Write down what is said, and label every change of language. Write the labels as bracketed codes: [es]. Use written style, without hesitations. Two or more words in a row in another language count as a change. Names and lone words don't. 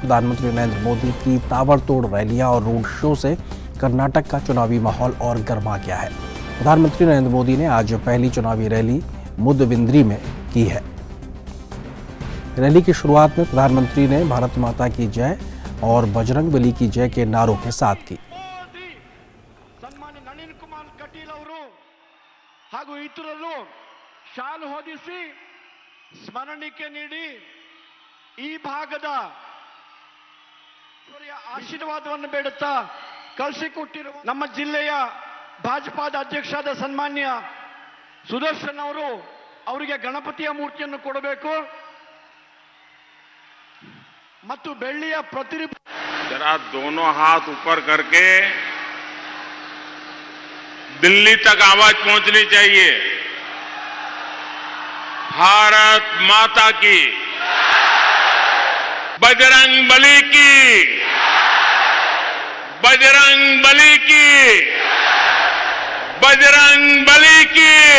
[hi] प्रधानमंत्री नरेंद्र मोदी की ताबड़तोड़ रैलियां और रोड शो से कर्नाटक का चुनावी माहौल और गर्मा गया है। प्रधानमंत्री नरेंद्र मोदी ने आज पहली चुनावी रैली मुदबिंद्री में की है। रैली की शुरुआत में प्रधानमंत्री ने भारत माता की जय और बजरंग बली की जय के नारों के साथ की। [kn] ಸ್ಮರಣಿಕೆ ನೀಡಿ ಈ ಭಾಗದ ಆಶೀರ್ವಾದವನ್ನು ಬೇಡುತ್ತಾ ಕಳಿಸಿಕೊಟ್ಟಿರುವ ನಮ್ಮ ಜಿಲ್ಲೆಯ ಭಾಜಪಾದ ಅಧ್ಯಕ್ಷರಾದ ಸನ್ಮಾನ್ಯ ಸುದರ್ಶನ್ ಅವರು ಅವರಿಗೆ ಗಣಪತಿಯ ಮೂರ್ತಿಯನ್ನು ಕೊಡಬೇಕು ಮತ್ತು ಬೆಳ್ಳಿಯ ಪ್ರತಿರೂಪ [hi] जरा दोनों हाथ ऊपर करके दिल्ली तक आवाज पहुंचनी चाहिए। भारत माता की, बजरंग बली की, बजरंग बली की, बजरंग बली की।